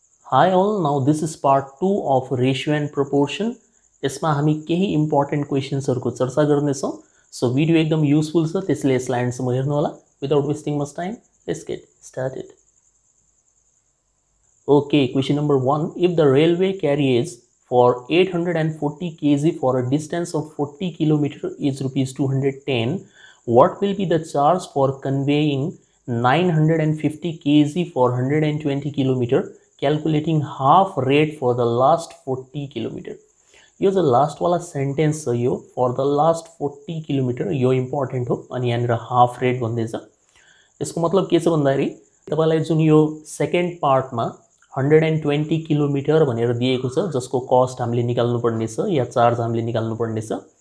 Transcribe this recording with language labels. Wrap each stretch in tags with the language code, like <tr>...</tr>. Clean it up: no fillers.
<en>Hi all, now this is part 2 of ratio and proportion.</en> <ne>यसमा हामी केही important क्वेशन्सहरुको चर्चा गर्नेछौं. सो भिडियो एकदम युजफुल छ, त्यसले यसलाई एन्डसम्म हेर्नु होला.</ne> <en>Without wasting much time, let's get started. Okay, question number 1. If the railway carries for 840 kg for a distance of 40 km is rupees 210, what will be the charge for conveying 950 kg for 120 km? Calculating half rate for the last 40 km.</en> <ne>यो जो last वाला sentence छ यो</ne> <en>for the last 40 km</en> <ne>यो important हो. अनि यहाँनिर half rate भन्दैछ. यसको मतलब के छ भन्दाखेरि तपाईलाई जुन यो सेकेन्ड पार्टमा 120 km भनेर दिएको छ, जसको कस्ट हामीले निकाल्नु पर्ने छ या चार्ज हामीले निकाल्नु पर्ने छ.</ne>